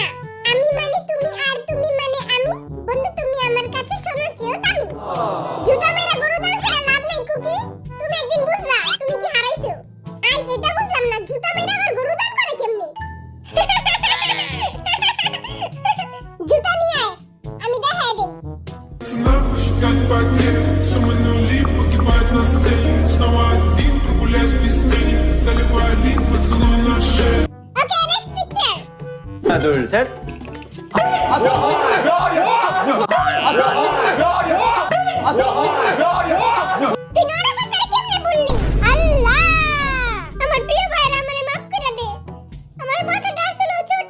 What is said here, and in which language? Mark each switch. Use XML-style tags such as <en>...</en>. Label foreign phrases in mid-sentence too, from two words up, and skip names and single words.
<bn>আমি মানে তুমি আর তুমি মানে আমি। বন্ধু তুমি আমার কাছে সোনার চেয়েও দামি। জুতা মেরা গরু দান করে লাভ নাই কুকি। তুমি একদিন বুঝবা তুমি কি হারাইছো। আই এটা বুঝলাম না জুতা মেরা আবার গরু দান করে কেমনে। জুতা নিয়ে আয় আমি দেখাই দেই।</bn> <ru>Как потеря, суммы нули, погибает на сцене. Снова один, прогуляюсь без тени. Заливаю лик, поцелуй на шею.</ru> <en>okay next picture.</en> <ko>하나 둘 셋.</ko> <bn>তুই নড়া ফাটারে কেমনে বললি? আল্লাহ আমার প্রিয় ভাইরা আমারে মাফ করে দে। আমার মাথাটা আসলে ছোট।</bn>